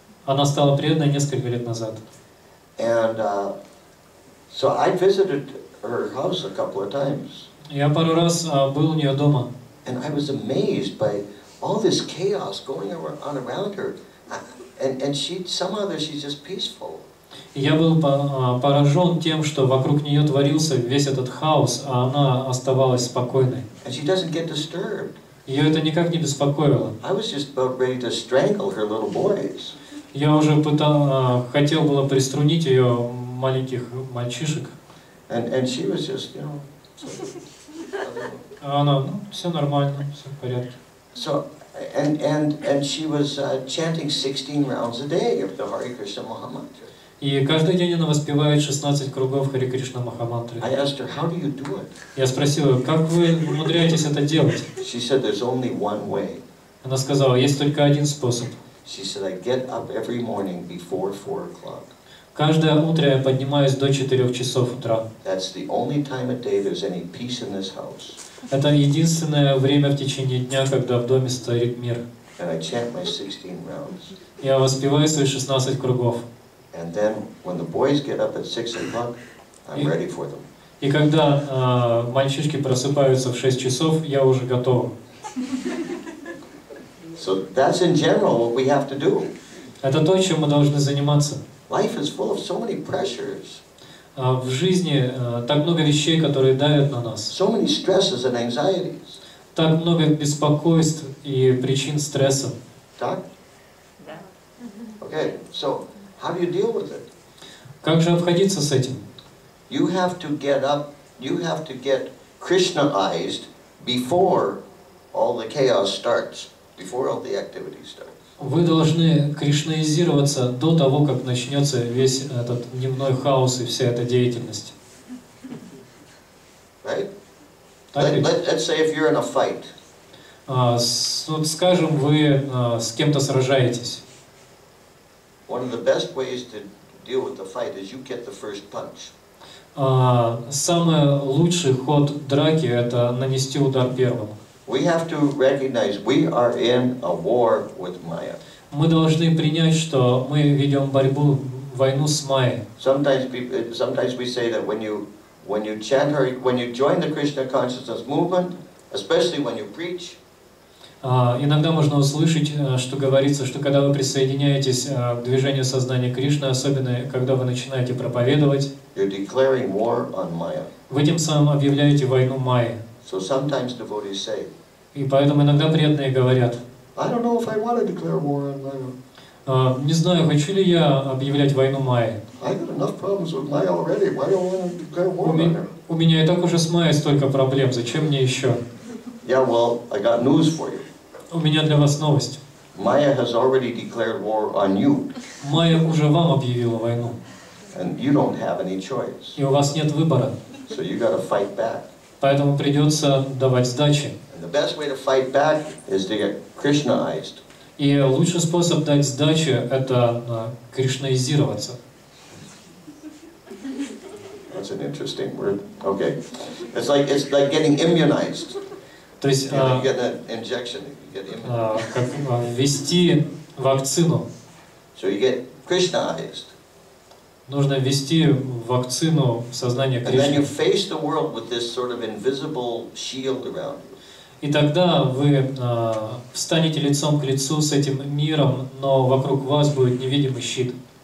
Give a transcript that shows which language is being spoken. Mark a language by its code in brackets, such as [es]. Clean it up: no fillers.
[ru] Она стала преданной несколько лет назад. [en] And so I visited her house a couple of times. [ru] Я пару раз был у нее дома. [en] And I was amazed by all this chaos going on around her. And somehow she's just peaceful. [ru] Я был поражен тем, что вокруг нее творился весь этот хаос, а она оставалась спокойной. [en] And she doesn't get disturbed. [ru] Ее это никак не беспокоило. [en] I was just about ready to strangle her little boys. [ru] Я уже хотел было приструнить ее маленьких мальчишек. [en] And she was just, [ru] А она, все нормально, все в порядке. [en] So, and she was chanting 16 rounds a day of the Hare Krishna Mahamantra. [ru] И каждый день она воспевает 16 кругов Харе Кришна Махамантры. [en] I asked her, how do you do it? [ru] Я спросил ее, как вы умудряетесь это делать? [en] She said, there's only one way. [ru] Она сказала, есть только один способ. [en] She said, I get up every morning before 4 o'clock. [ru] Каждое утро я поднимаюсь до 4 часов утра. [en] That's the only time of day there's any peace in this house. [ru] Это единственное время в течение дня, когда в доме стоит мир. [en] and I chant my 16 rounds. [ru] Я воспеваю свои 16 кругов. [en] And then when the boys get up at 6 o'clock, I'm ready for them. [ru] И когда мальчишки просыпаются в 6 часов, я уже готов. [en] So that's in general what we have to do. [ru] Это то, чем мы должны заниматься. [en] Life is full of so many pressures. [ru] В жизни так много вещей, которые давят на нас. [en] So many stresses and anxieties. [ru] Так много беспокойств и причин стресса. Так? Да. [en] Okay, so how do you deal with it? [ru] Как же обходиться с этим? [en] You have to get up, you have to get Krishnaized before all the chaos starts, before all the activity starts. [ru] Вы должны кришнаизироваться до того, как начнется весь этот дневной хаос и вся эта деятельность. [en] Right? [ru] Так ведь? [en] Let's say if you're in a fight. [ru] Вот скажем, вы с кем-то сражаетесь. [en] One of the best ways to deal with the fight is you get the first punch. [ru] Самый лучший ход драки – это нанести удар первым. [en] We have to recognize we are in a war with Maya. [ru] Мы должны принять, что мы ведем борьбу, войну с Майей. [en] Sometimes we say that when you chant or when you join the Krishna consciousness movement, especially when you preach. [ru] Иногда можно услышать, что говорится, что когда вы присоединяетесь к движению сознания Кришны, особенно когда вы начинаете проповедовать, [en] you're declaring war on Maya. [ru] вы тем самым объявляете войну Майе. [en] So sometimes devotees say, [ru] И поэтому иногда преданные говорят, [en] I don't know if I want to declare war on Maya. [ru] Не знаю, хочу ли я объявлять войну Майе. [en] I got enough problems with Maya already. Why do I want to declare war on her? [ru] У меня и так уже с Майей столько проблем, зачем мне еще? [en] Yeah, well, I got news for you. [ru] У меня для вас новость. [en] Maya has already declared war on you. [ru] Майя уже вам объявила войну. [en] And you don't have any choice. [ru] И у вас нет выбора. [en] So you got to fight back. [ru] Поэтому придется давать сдачи. [en] And the best way to fight back is to get Krishnaized. [ru] И лучший способ дать сдачу – это кришнаизироваться. [en] That's an interesting word. Okay. It's like getting immunized. [ru] То есть, [en] You get an injection, you get immunized. [ru] как ввести вакцину. [en] So you get Krishnaized. [ru] Нужно ввести вакцину в сознание [en] And then you [ru] Кришны. [en] face the world with this sort of invisible shield around you. [ru] И тогда вы встанете лицом к лицу с этим миром, но вокруг вас будет невидимый щит.